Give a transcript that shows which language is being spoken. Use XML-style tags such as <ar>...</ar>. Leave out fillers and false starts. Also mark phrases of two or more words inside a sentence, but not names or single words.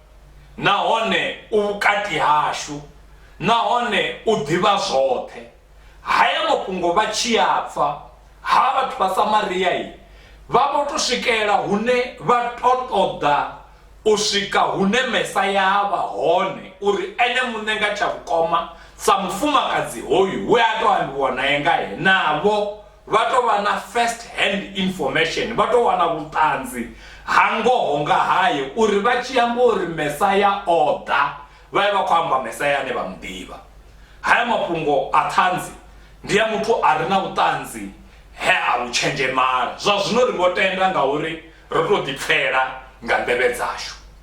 <ve>nahone u vhukati hashu nahone u ḓivha zwoṱhe haya mafhungo vha tshi a pfa ha vhathu vha Samariya vha vho to swikela hune vha to ṱoḓa u swika hune Mesaya vha hone uri ene muṋe nga tsha vhukoma sa mufumakadzi hoyu we a tou ambiwa naye ngaye navho vha tou vha na</ve> <en>first hand information</en> <ve>vha tou wana vhuṱanzi ha ngoho nga haye uri vha tshi amba uri Mesaya o ḓa vha ye vha khou amba Mesaya ane vha muḓivha haya mafhungo a thanzi ndi ya muthu a re na vhuṱanzi he a vhu tshenzhemala zwa zwino ri vho tenda ngauri ro tou ḓipfela nga nḓevhe dzashu</ve>